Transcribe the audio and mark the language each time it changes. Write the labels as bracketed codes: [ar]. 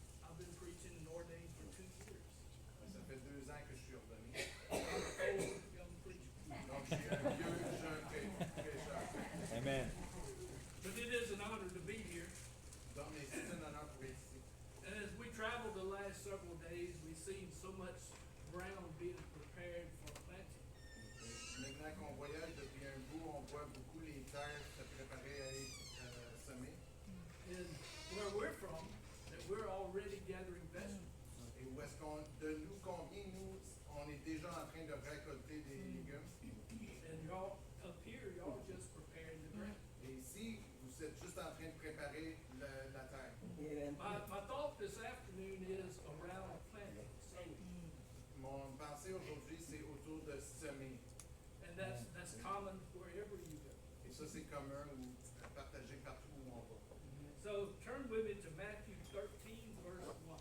[en] I've been preaching and ordained for 2 years. [fr] Ça fait 2 ans que je suis ordonné. [en] I'm an old young preacher. [fr] Donc, je suis un vieux jeune prêcheur. [en] Amen. But it is an honor to be here. [fr] Donc, mais c'est un honneur pour être ici. [en] And as we traveled the last several days, we've seen so much ground being prepared for planting. [fr] Maintenant qu'on voyage depuis un bout, on voit beaucoup les terres se préparer à être semées. [en] And where we're from, that we're already gathering vegetables. [fr] Et où est-ce de nous combien nous, on est déjà en train de récolter des légumes. [en] And y'all up here, y'all just preparing the ground. [fr] Et ici, vous êtes juste en train de préparer la terre. [en] My thought this afternoon is around planting, sowing. [fr] Mon pensée aujourd'hui, c'est autour de semer. [en] And that's common wherever you go. [fr] Et ça, c'est commun ou partagé partout où on va. [en] So turn with me to Matthew 13, verse 1.